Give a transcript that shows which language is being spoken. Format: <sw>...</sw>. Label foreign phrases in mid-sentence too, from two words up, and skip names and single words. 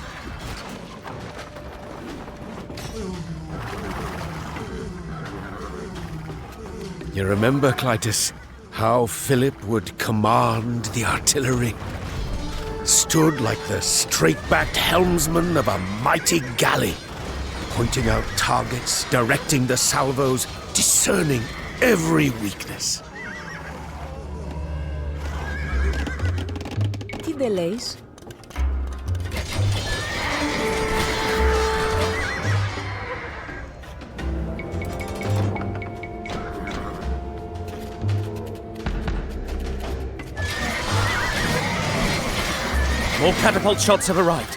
<en>You remember, Clytus, how Philip would command the artillery? Stood like the straight-backed helmsman of a mighty galley, pointing out targets, directing the salvos, discerning every weakness.</en> <el>Τι δε λέεις?</el> <en>More catapult shots have arrived.</en>